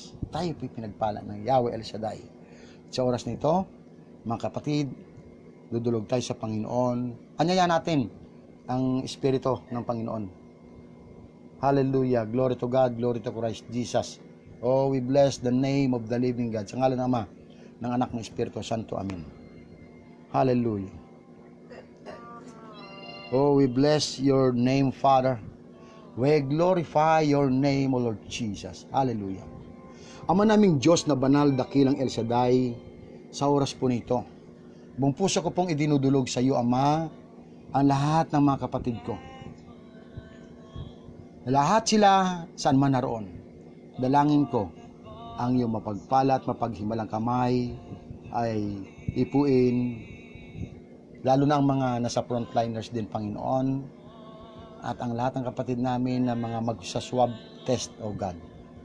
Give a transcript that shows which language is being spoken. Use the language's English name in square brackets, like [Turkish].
[Filipino] Tayo po ay pinagpala ng Yahweh El Shaddai. Sa oras na ito, mga kapatid, dudulog tayo sa Panginoon. Anyaya natin ang Espiritu ng Panginoon. [English] Hallelujah. Glory to God. Glory to Christ Jesus. Oh, we bless the name of the living God. [Filipino] Sa ngalan ng Ama, ng Anak, ng Espiritu Santo. Amen. Hallelujah. [English] Oh, we bless your name, Father. We glorify your name, O Lord Jesus. Hallelujah. [Filipino] Ama naming Diyos na banal, dakilang El Shaddai, sa oras po nito, buong puso ko pong idinudulog sa iyo, Ama, ang lahat ng mga kapatid ko. Lahat sila saan man naroon. Dalangin ko ang iyong mapagpala at mapaghimalang kamay ay ipuin, lalo na ang mga nasa frontliners din, Panginoon, at ang lahat ng kapatid namin na mga magsaswab test, O God.